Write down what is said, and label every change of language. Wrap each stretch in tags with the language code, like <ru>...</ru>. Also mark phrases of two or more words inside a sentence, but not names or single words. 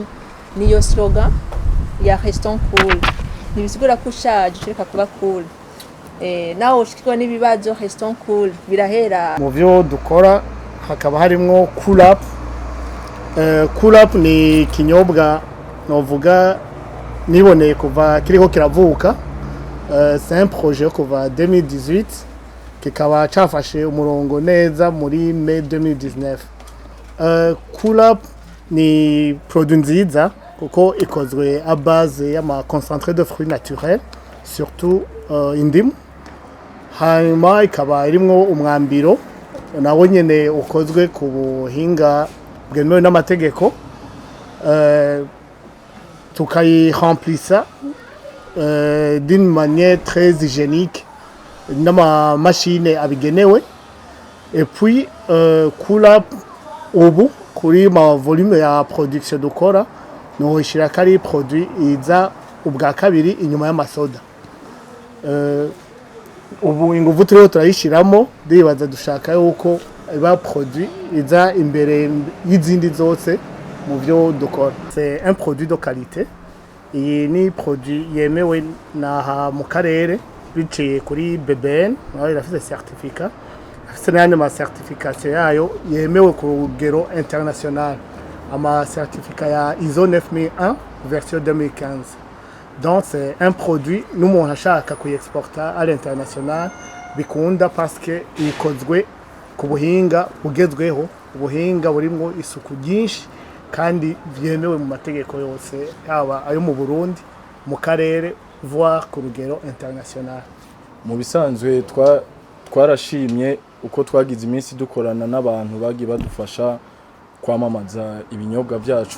<rn>Niyo slogan ya</rn> <fr>restons cool,</fr> <rn>nibisigura ko ushaje ushaka kuba cool. Naho ushikirwa n'ibibazo</rn> <fr>restons cool</fr> <rn>birahera mu byo dukora. Hakaba harimo Cool Up. Cool Up ni kinyobwa novuga niboneye kuva kiriko kiravuka.</rn> <fr>C'est un projet</fr> <rn>kuva 2018 kikaba cafashe umurongo neza muri May 2019. Cool Up ni produit nziza kuko ikozwe</rn> <fr>à base</fr> <rn>y'ama</rn> <fr>concentré de fruits naturels,</fr> <rn>surtout indimu. Hanyuma ikaba irimwo umwambiro nawo nyene ukozwe ku buhinga bwemewe n'amategeko. Tukayiremplissa</rn> <fr>d'une manière très hygiénique</fr> <rn>n'ama machine abigenewe.</rn> <fr>Et puis</fr> <rn>Cool Up ubu kuri ma volume ya production dukora no ishira kari produit iza ubwa kabiri inyuma y'amasoda. Ubu inguvu turiho turayishiramo ndibaza dushaka yuko iba produit iza imbere y'izindi zose mu byo dukora.</rn> <fr>C'est un produit de qualité.</fr> <rn>Iyi ni produit yemewe naha mu karere biciye kuri BBN, nayo irafite certificat. Afite n'ayandi ma certification yayo yemewe ku rugero international. Ama certificat ya ISO 9001 version 2015.</rn> <fr>Donc c'est un produit</fr> <rn>n'umuntu ashaka kuexporta</rn> <fr>à l'international</fr> <rn>bikunda</rn> <fr>parce que</fr> <rn>ikozwe ku buhinga bugezweho, ubuhinga burimo isuku ryinshi kandi byemewe mu mategeko yose yaba ayo mu Burundi mu karere voire ku rugero international. Mu bisanzwe twarashimye uko twagize iminsi dukorana n'abantu bagi badufasha kwamamaza ibinyobwa byacu.</rn>